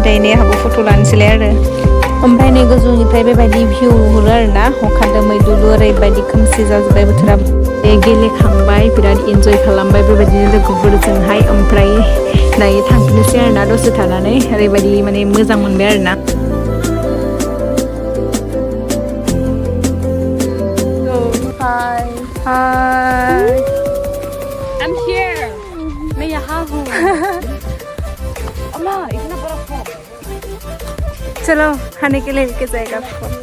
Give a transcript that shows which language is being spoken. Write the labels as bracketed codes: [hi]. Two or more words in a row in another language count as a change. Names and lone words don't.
[brx] दायो आंहाबो फट' लानोसैलाय आरो ओमफ्राय नै गोजौनिफ्राय बेबायदि भिउ नुहुरो आरोना अखा दोमैलुलु ओरैबायदि खोमसि जाजोब्बाय बोथोरा गेलेखांबाय बिराद इन्जय खालामबाय बेबायदिनो लोगोफोरजोंहाय ओमफ्राय दायो थांफिननोसै आरोना दसे थानानै ओरैबायदि माने मोजां मोनबाय आरोना Hi. [en] I'm here. [hi] मैं यहाँ हूँ. अम्मा इतना बड़ा फोन. चलो खाने के लिए लेके जाएगा आपको.